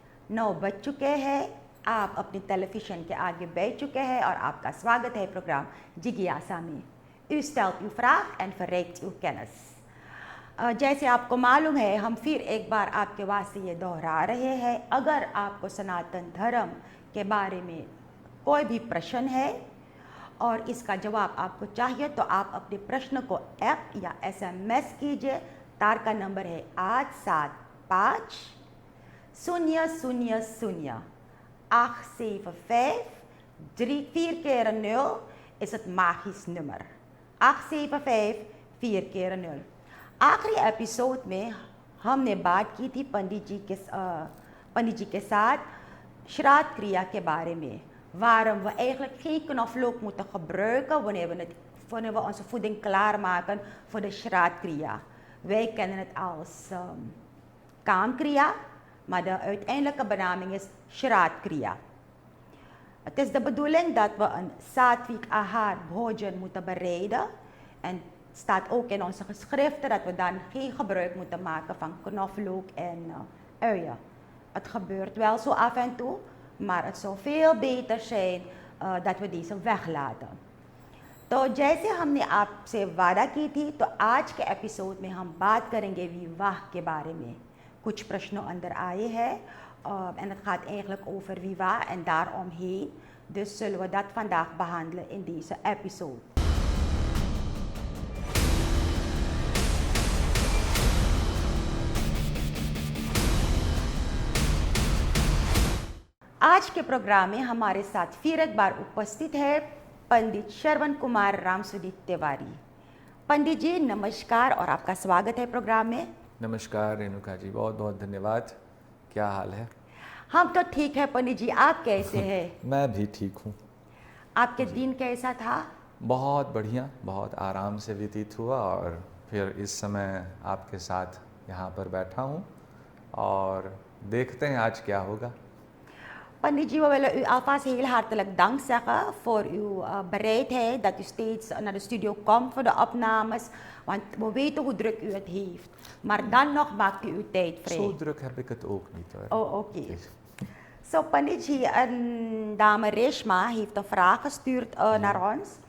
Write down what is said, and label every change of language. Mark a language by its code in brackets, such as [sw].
[hi] 9 बज चुके हैं, आप अपनी टेलीविज़न के आगे बैठ चुके हैं और आपका स्वागत है प्रोग्राम जिज्ञासा में। [nl] U stelt uw vraag en verrijkt uw kennis। [hi] जैसे आपको मालूम है, हम फिर एक बार आपके वास्ते ये दोहरा रहे हैं, अगर आपको सनातन धर्म के बारे में कोई भी प्रश्न है और इसका जवाब आपको चाहिए तो आप अपने प्रश्न को ऐप या SMS कीजिए। तार का नंबर है [nl] 875-000-875-4 keer 0 is het magisch nummer। 875-4 keer 0। [hi] आखिरी एपिसोड में हमने बात की थी पंडित जी के साथ श्राद्ध क्रिया के बारे में, [nl] waarom we eigenlijk geen knoflook moeten gebruiken wanneer we onze voeding klaarmaken voor de Shraddh-kriya. Wij kennen het als kaamkriya, maar de uiteindelijke benaming is Shraddh-kriya. Het is de bedoeling dat we een sattvic ahar bhojan moeten bereiden. En het staat ook in onze geschriften dat we dan geen gebruik moeten maken van knoflook en uien. Het gebeurt wel zo af en toe, maar het zou veel beter zijn dat we deze weglaten। [hi] तो जैसे हमने आपसे वादा की थी, तो आज के एपिसोड में हम बात करेंगे विवाह के बारे में। कुछ प्रश्नों अंदर आए हैं [nl] en het gaat eigenlijk over विवाह en daaromheen। Dus zullen we dat vandaag behandelen in deze episode। [hi] आज के प्रोग्राम में हमारे साथ फिर एक बार उपस्थित है पंडित श्रवण कुमार रामसुदीप तिवारी। पंडित जी नमस्कार और आपका स्वागत है प्रोग्राम में। नमस्कार रेणुका जी, बहुत बहुत धन्यवाद। क्या हाल है? हम तो ठीक है पंडित जी, आप कैसे हैं? मैं भी ठीक हूँ। आपके दिन कैसा था? बहुत बढ़िया, बहुत आराम से व्यतीत हुआ और फिर इस समय आपके साथ यहाँ पर बैठा हूँ और देखते हैं आज क्या होगा। [nl] Pandit ji, we willen u alvast heel hartelijk dank zeggen voor uw bereidheid dat u steeds naar de studio komt voor de opnames, want we weten hoe druk u het heeft. Maar dan nog maakt u uw tijd vrij. Zo druk heb ik het ook niet hoor. Oh, oké. So, Pandit ji, een dame Reshma heeft een vraag gestuurd naar ons.